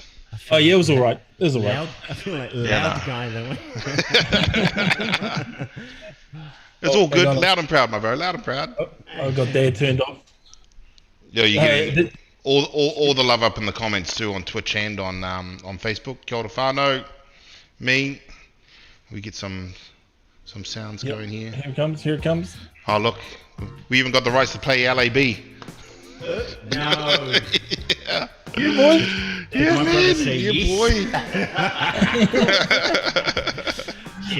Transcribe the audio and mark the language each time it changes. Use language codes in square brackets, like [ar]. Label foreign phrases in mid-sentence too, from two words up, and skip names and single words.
[en] Oh yeah, it was all right. It was all right. Loud, I feel like loud Yeah, guy though. It's all good. hang on. Loud and proud, my bro. Loud and proud. I got Dad turned off. Yeah, you Hey, get all the love up in the comments too on Twitch and on Facebook. [mi] Kia ora whānau. Me. [en] We get some sounds Yep. going here. Here it comes. Here it comes. Oh look, we even got the rights to play LAB. No. Yeah. You boy. Yeah, my brother man. say Yeah, boy.